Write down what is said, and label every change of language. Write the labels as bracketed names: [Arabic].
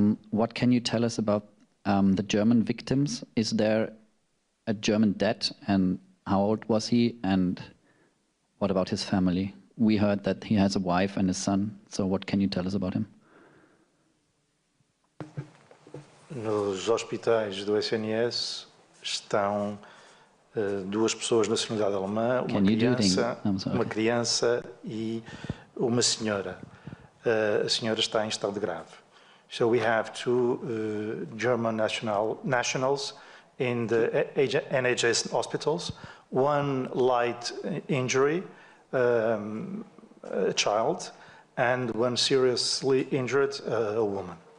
[English] What can you tell us about the German victims? Is there a German dad, and how old was he, and what about his family? We heard that he has a wife and a son, so what can you tell us about him? [Portuguese] Nos hospitais do SNS estão duas pessoas de nacionalidade alemã, uma criança e uma senhora. A senhora está em estado grave. [English] So we have two German nationals in the NHS hospitals, one light injury, a child, and one seriously injured, a woman.